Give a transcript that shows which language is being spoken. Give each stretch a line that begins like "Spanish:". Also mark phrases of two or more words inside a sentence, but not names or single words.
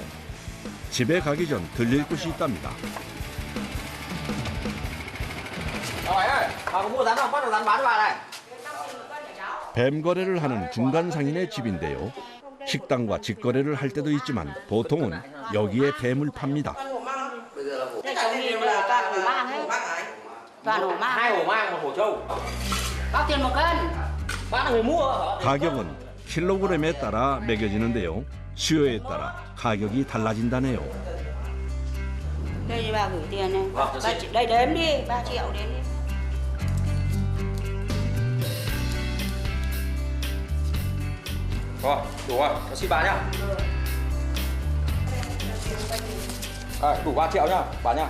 Korean: 집에 가기 전 들릴 곳이 있답니다.
Vietnamese: Rồi ơi, bà có mua rắn không? Bắt được rắn bán cho bà này.
Korean: 뱀 거래를 하는 중간상인의 집인데요. 식당과 직거래를 할 때도 있지만 보통은 여기에 뱀을 팝니다.
Vietnamese: Cái trong nhiều là toàn hổ mang ấy. Toàn hổ mang. 2 hổ mang, 1 hổ trâu. Bao tiền một cân? Bán là người mua hả?
Korean: 가격은 킬로그램에 따라 매겨지는데요. 수요에 따라 가격이 달라진다네요.
Vietnamese: Đây thì bà gửi tiền này. Vâng, cho xin. Đây đếm đi, 3 triệu đếm đi. Rồi, đủ rồi, cho xin bà nhá. Đủ 3 triệu nhá, bà nhá.